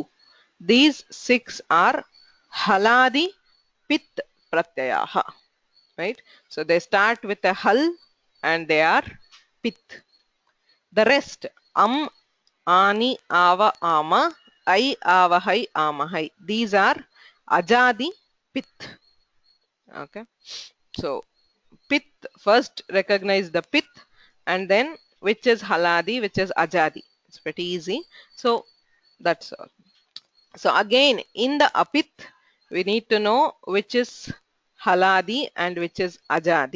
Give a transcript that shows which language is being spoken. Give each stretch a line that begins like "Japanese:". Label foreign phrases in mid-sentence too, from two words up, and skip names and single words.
English: These six are
Sanskrit: haladi pit pratyayaha,
English: right? So they start with a hal and they are pit. The rest,
Sanskrit: ani, ava, ama, I, avahai, amahai.
English: These are
Sanskrit: ajadi pit.
English: Okay. So pit, first recognize the pit and then which is haladi, which is ajadi. It's pretty easy. So that's all. So again, in the apit, we need to know which is haladi and which is ajadi.